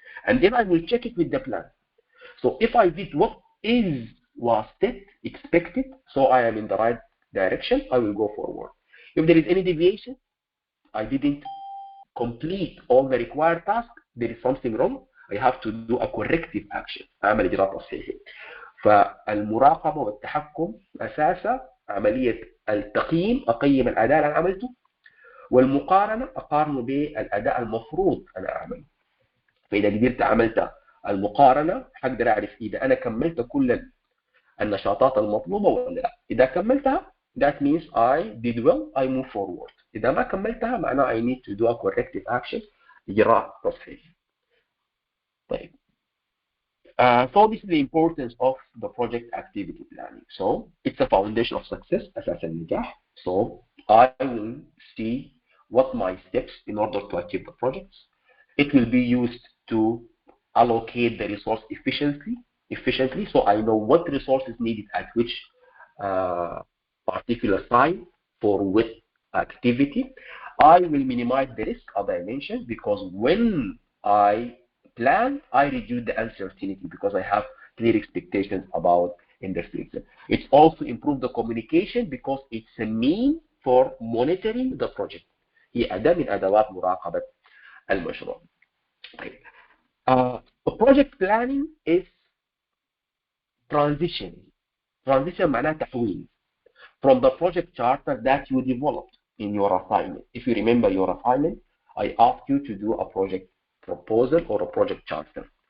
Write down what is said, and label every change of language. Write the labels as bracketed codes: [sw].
[en] And then I will check it with the plan. So if I did what was expected, so I am in the right direction, I will go forward. If there is any deviation, I didn't complete all the required tasks, there is something wrong, I have to do a corrective action. [ar] أعمل إجراء تصحيحي. فالمراقبة والتحكم أساسا عملية التقييم، أقيم الأداء اللي أنا عملته، والمقارنة أقارنه بالأداء المفروض أنا أعمله. فإذا قدرت عملت المقارنة حقدر أعرف إذا أنا كملت كل النشاطات المطلوبة ولا لا. إذا كملتها [en] that means I did well, I move forward. [ar] إذا ما كملتها معناه [en] I need to do a corrective action، [ar] إجراء تصحيح. طيب. [en] So this is the importance of the project activity planning. So it's a foundation of success, [ar] أساس النجاح. [en] So I will see what my steps in order to achieve the projects. It will be used to allocate the resource efficiently, so I know what resources needed at which particular time for which activity. I will minimize the risk, as I mentioned, because when I plan, I reduce the uncertainty because I have clear expectations about in the future. It's also improve the communication because it's a mean for monitoring the project. [ar] هي أداة من أدوات مراقبة المشروع. [en] Project planning is transition. Transition [ar] معناه تحويل [en] from the project charter that you developed in your assignment. If you remember your assignment, I asked you to do a project proposal or a project charter.